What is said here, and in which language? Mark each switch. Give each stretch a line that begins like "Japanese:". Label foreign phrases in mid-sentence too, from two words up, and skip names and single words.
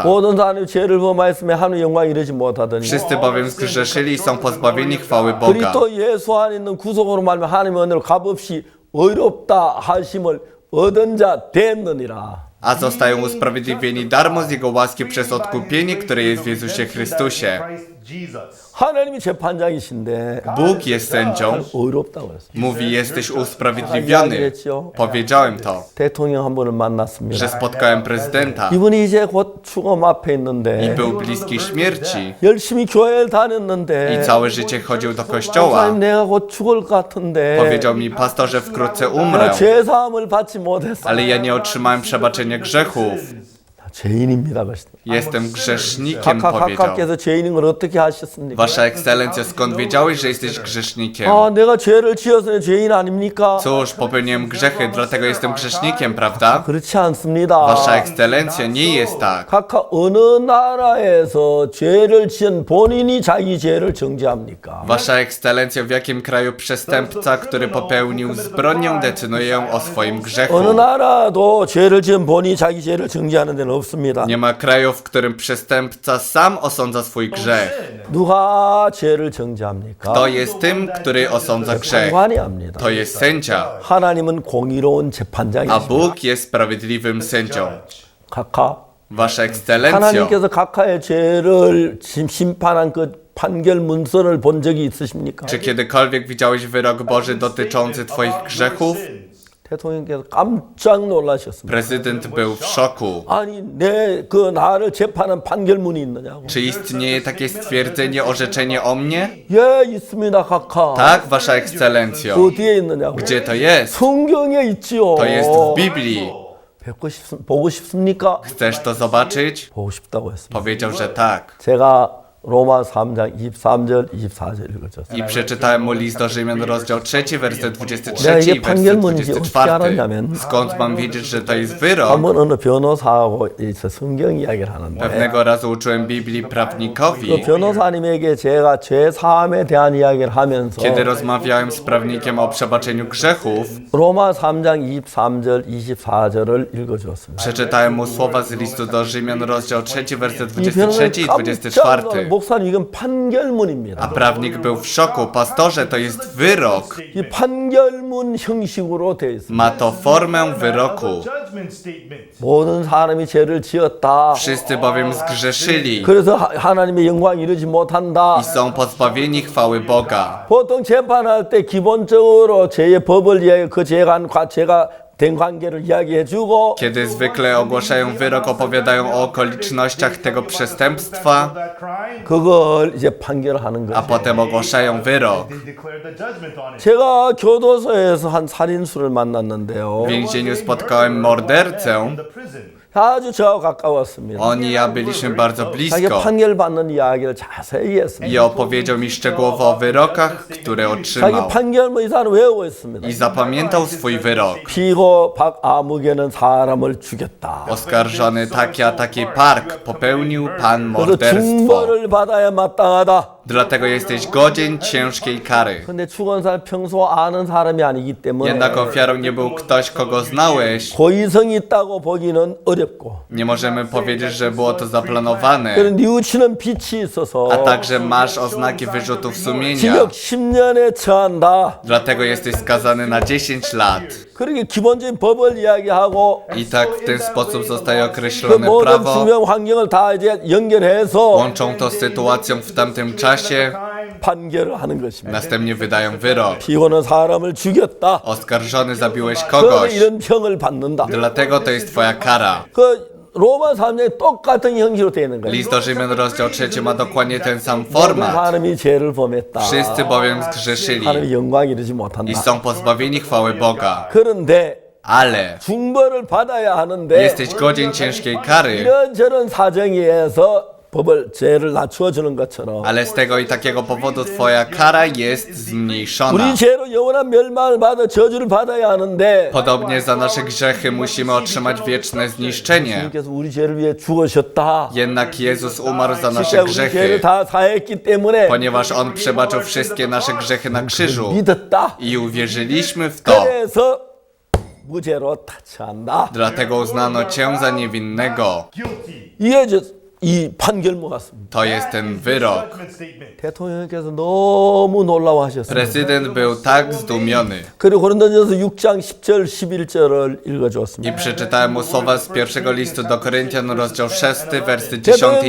Korean: 모든 사람이 죄를 범하였으며 하나님의 영광 이르지 못하더니
Polish: Wszyscy bowiem zgrzeszyli i są pozbawieni chwały Boga.
Korean: 그리스도 예수 안에 있는 구속으로 말하면 하나님의 은혜로 값없이 의롭다 하심을 얻은 자 됐느니라.
Polish: A zostają usprawiedliwieni darmo z Jego łaski przez odkupienie, które jest w Jezusie Chrystusie.
Korean: 하나님이 재판장이신데
Polish: Bóg jest sędzią.
Korean: 의롭다고 그랬어요.
Polish: Mówi, jesteś usprawiedliwiony. Powiedziałem to,
Korean: 대통령 한 분을
Polish: że
Korean: 만났습니다.
Polish: spotkałem prezydenta
Korean: 이분이 이제 곧 죽음 앞에
Polish: i
Korean: 있는데
Polish: był bliski śmierci
Korean: 열심히 교회를 다녔는데
Polish: i całe życie chodził do
Korean: 목사님
Polish: kościoła.
Korean: 내가 곧 죽을 것 같은데
Polish: Powiedział mi, pastorze, wkrótce umrę,
Korean: 내가 죄사함을 받지 못했어.
Polish: ale ja nie otrzymałem przebaczenia grzechów.
Korean: 죄인입니다. 그랬습니다.
Polish: Jestem grzesznikiem,
Korean: 각각
Polish: powiedział.
Korean: 각각께서 죄인인 걸 어떻게 하셨습니까?
Polish: Wasza ekscelencjo, skąd wiedziałeś, że jesteś grzesznikiem?
Korean: 아, 내가 죄를 지어서 죄인 아닙니까?
Polish: Cóż, popełniłem grzechy, dlatego jestem grzesznikiem, prawda?
Korean: 그렇지 않습니다.
Polish: Wasza ekscelencjo, nie jest tak.
Korean: 각각 어느 나라에서 죄를 지은 본인이 자기 죄를 정죄합니까?
Polish: Wasza ekscelencjo, w jakim kraju przestępca, który popełnił zbrodnię, decyduje o swoim grzechu?
Korean: 어느 나라도 죄를 지은 본인이 자기 죄를 정죄하는 데는 없습니다.
Polish: Nie ma kraju, w którym przestępca sam osądza swój grzech.
Korean: 누가 죄를 정죄합니까?
Polish: To jest tym, który osądza grzech.
Korean: 판관이 합니다.
Polish: To jest sędzia,
Korean: 하나님은 공의로운
Polish: a
Korean: 재판장이십니다.
Polish: Bóg jest sprawiedliwym sędzią.
Korean: 각하
Polish: Wasza ekscelencjo,
Korean: 하나님께서 각하의 죄를 심판한 그 판결 문서를 본 적이 있으십니까?
Polish: czy kiedykolwiek widziałeś wyrok Boży dotyczący twoich grzechów?
Korean: 대통령께서 깜짝 놀라셨습니다.
Polish: Prezydent był w szoku.
Korean: 아니 내 그 나를 재판한 판결문이 있느냐고.
Polish: Czy istnieje takie stwierdzenie, orzeczenie o mnie?
Korean: 예 있습니다 각하.
Polish: Tak, Wasza ekscelencjo.
Korean: 어디에 있느냐고.
Polish: Gdzie to jest?
Korean: 성경에 있지요.
Polish: To jest w Biblii.
Korean: 보고 싶습니까?
Polish: Chcesz to zobaczyć?
Korean: 보고 싶다고 했습니다.
Polish: Powiedział, że tak.
Korean: 제가 로마 3장 23절 24절 읽어줬어요.
Polish: I przeczytałem mu list do Rzymian, rozdział 3, werset 23 Ja, i게 i werset
Korean: 판결문인지 어떻게
Polish: 24.
Korean: 알았냐면
Polish: Skąd mam wiedzieć, że to jest wyrok?
Korean: 한번 어느 변호사하고 있어 성경 이야기를 하는데
Polish: Pewnego razu uczyłem Biblii
Korean: 그
Polish: prawnikowi.
Korean: 변호사님에게 제가 죄 사함에 대한 이야기를 하면서
Polish: Kiedy rozmawiałem z prawnikiem o przebaczeniu grzechów,
Korean: 로마 3장 23절 24절을 읽어주었습니다.
Polish: przeczytałem mu słowa z listu do Rzymian, rozdział 3, werset
Korean: 이
Polish: 23 i
Korean: 변호사님 깜짝
Polish: 24.
Korean: 목사님 이건 판결문입니다.
Polish: A prawnik był w szoku. Pastorze, to jest wyrok.
Korean: 이 판결문 형식으로 되어 있습니다.
Polish: Ma to formę wyroku.
Korean: 모든 사람이 죄를 지었다.
Polish: Wszyscy bowiem zgrzeszyli
Korean: 그래서 하나님의 영광 이루지 못한다.
Polish: i są pozbawieni chwały Boga.
Korean: 보통 재판할 때 기본적으로 죄의 법을 이야기 그 죄가 된 관계를 이야기해주고
Polish: Kiedy zwykle ogłaszają wyrok, opowiadają o okolicznościach tego przestępstwa,
Korean: 그걸 이제 판결하는
Polish: a
Korean: 거죠.
Polish: potem ogłaszają wyrok.
Korean: 제가 교도소에서 한 살인수를 만났는데요.
Polish: W więzieniu spotkałem mordercę.
Korean: 아주 저하고 가까웠습니다.
Polish: On i ja byliśmy bardzo
Korean: 자기
Polish: blisko.
Korean: 판결 받는 이야기를 자세히 했습니다.
Polish: I opowiedział mi szczegółowo o wyrokach, które
Korean: 자기
Polish: otrzymał.
Korean: 판결문 이 사람 외우고 있습니다.
Polish: I zapamiętał swój wyrok.
Korean: 피고 박아무개는 사람을 죽였다.
Polish: Oskarżony taki a taki park popełnił pan
Korean: 그래서
Polish: morderstwo.
Korean: 중벌을 받아야 마땅하다.
Polish: Dlatego jesteś godzien ciężkiej kary.
Korean: 근데 죽은 사람 평소 아는 사람이 아니기 때문에
Polish: Jednak ofiarą nie był ktoś, kogo znałeś.
Korean: 고의성이 있다고 보기는 어렵고
Polish: Nie możemy powiedzieć, że było to zaplanowane.
Korean: 그런 뉘우치는 빛이 있어서
Polish: A także masz oznaki wyrzutów sumienia.
Korean: 징역 10년에 처한다.
Polish: Dlatego jesteś skazany na 10 lat.
Korean: 그렇게 기본적인 법을 이야기하고
Polish: I tak w ten sposób zostaje
Korean: 그
Polish: określone
Korean: 모든
Polish: prawo.
Korean: 중요한 환경을 다 이제 연결해서
Polish: Łączą to z sytuacją w tamtym czasie.
Korean: 판결을 하는 것입니다.
Polish: Następnie wydają wyrok.
Korean: 피고는 사람을 죽였다.
Polish: Oskarżony zabiłeś
Korean: 그래서
Polish: kogoś.
Korean: 이런 평을 받는다.
Polish: Dlatego to jest twoja kara.
Korean: 그 로마 3장에 똑같은 형식으로 되어 있는 거예요.
Polish: List do Rzymian, rozdział 3 ma dokładnie ten sam
Korean: 모든
Polish: format.
Korean: 사람이 죄를 범했다.
Polish: Wszyscy bowiem zgrzeszyli
Korean: 하나님의 영광 이루지
Polish: i
Korean: 못한다.
Polish: są pozbawieni chwały Boga.
Korean: 그런데
Polish: Ale
Korean: 중벌을 받아야 하는데
Polish: jesteś godzien ciężkiej kary.
Korean: 이런저런 사정에서 법을 죄를 낮추어 주는 것처럼
Polish: Ale z tego i takiego powodu twoja kara jest zmniejszona.
Korean: 우리 죄로 영원한 멸망을 받아 저주를 받아야 하는데
Polish: Podobnie za nasze grzechy musimy otrzymać wieczne zniszczenie.
Korean: 주님께서 우리 죄를 위해 죽으셨다.
Polish: Jednak Jezus umarł za nasze
Korean: 진짜 우리 죄를
Polish: grzechy,
Korean: 다 사했기 때문에
Polish: ponieważ On przebaczył wszystkie nasze grzechy na krzyżu.
Korean: 믿었다.
Polish: I uwierzyliśmy w to.
Korean: 그래서 무죄로 타치한다.
Polish: Dlatego uznano cię za niewinnego.
Korean: 이게 이 판결문 같습니다.
Polish: To jest ten wyrok.
Korean: 대통령께서 너무 놀라워하셨어요.
Polish: Prezydent był tak zdumiony.
Korean: 그리고 고린도전서 6장 10절 11절을
Polish: I
Korean: 읽어주었습니다.
Polish: przeczytałem mu słowa z pierwszego listu do Koryntian, rozdział 6, wersy 10 i